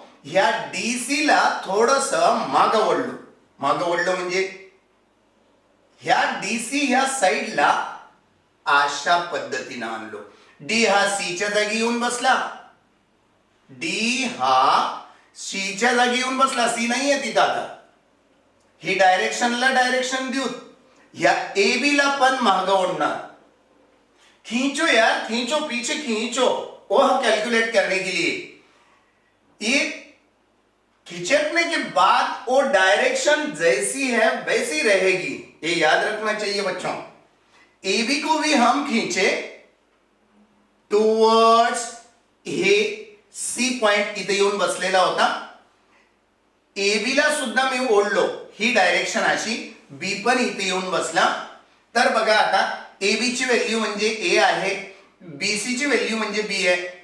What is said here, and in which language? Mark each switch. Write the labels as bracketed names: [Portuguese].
[Marathi] ह्या DC ला थोडस मागं वळलो म्हणजे ह्या DC ह्या साइडला अशा पद्धतीने आणलो. D हा C च्या जागी येऊन बसला. D हा C च्या जागी येऊन बसला. C नाहीये तिथं. आता ही डायरेक्शन देऊ. ह्या AB ला पण मागं ओढणार. [Hindi] खींचो यार, खींचो, पीछे खींचो वह कैलकुलेट करने के लिए. ये खींचने के बाद वो डायरेक्शन जैसी है वैसी रहेगी, ये याद रखना चाहिए बच्चों. AB को भी हम खींचे टुवर्ड्स, [Marathi] हे C पॉइंट इथे येऊन बसलेला होता. AB ला सुद्धा मी ओढलो, ही डायरेक्शन अशी. B पण इथे येऊन बसला. तर बघा आता AB ची व्हॅल्यू म्हणजे A आहे, BC ची व्हॅल्यू म्हणजे B आहे.